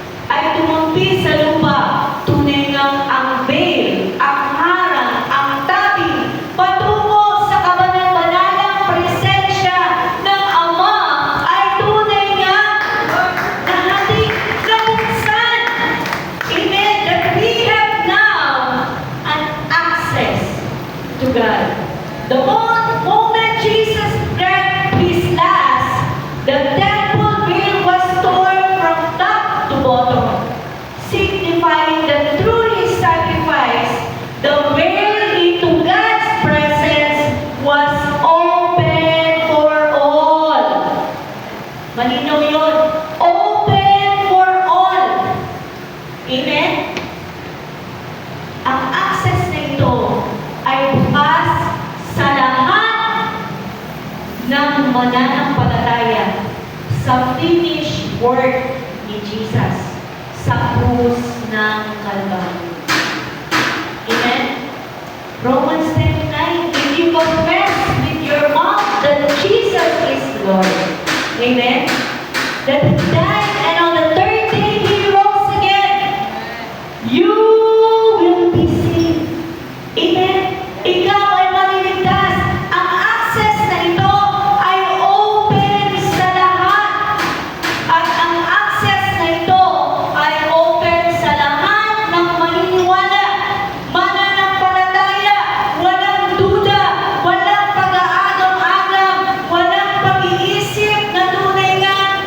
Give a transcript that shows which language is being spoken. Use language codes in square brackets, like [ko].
[tl] Ay tumampi sa lupa, tunay ngang ang veil, ang harang, ang tabi, patungo sa kabanal-banalang presensya ng Ama ay tunay ngang nahati, nabuksan. Amen. [en] That we have now an access to God. The moment Jesus drank his last, the temple veil was torn from top to bottom, signifying that through his sacrifice, the veil into God's presence was open for all. [tl] Malinaw yun. [en] Open for all. Amen? [tl] Ang access na ito ay bukas sa lahat ng mananampalataya sa [en] finished work [tl] ni Jesus sa krus ng Kalbaryo. Amen? [en] Romans 10:9, if you confess with your mouth that Jesus is Lord, amen? That He died and on the third day He rose again, you will be saved. [tl] Amen? Ikaw ay maliligtas. Ang access na ito ay open sa lahat. At ang access na ito ay open sa lahat ng maniniwala, mananampalataya, walang duda, walang pag-aagam-agam, walang pag-iisip na tunay nga